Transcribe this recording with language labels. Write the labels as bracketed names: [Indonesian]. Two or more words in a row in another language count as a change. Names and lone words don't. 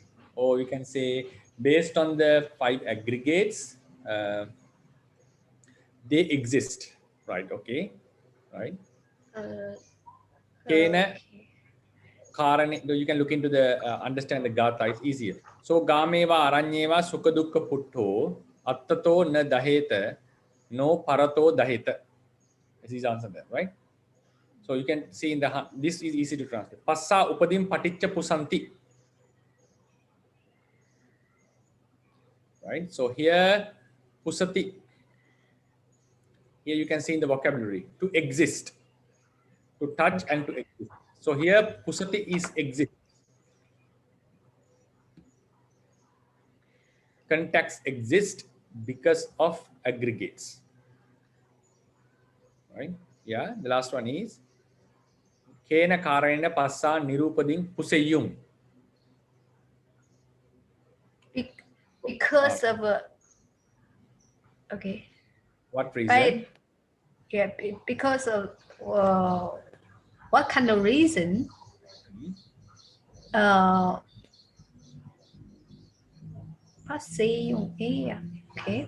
[English] Or you can say based on the 5 aggregates, they exist, right? Okay, right? [Pali] Kena karane, [English] you can look into the understand the gatha, it's easier. [Pali] So gameva aranyeva sukha dukkha puttho attato na daheta no parato daheta. [English] This is answer there, right? So you can see in the this is easy to translate. [Pali] Passa upadim paticca pusanti. [English] Right? So here pusati. Here you can see in the vocabulary to exist, to touch and to exist. So here pusati is exist. Contacts exist because of aggregates. Right? Yeah. The last one is [Pali] kena karena passa nirupading puseyum. [English] Because of okay. What reason? Yeah, because of what kind of reason? Okay.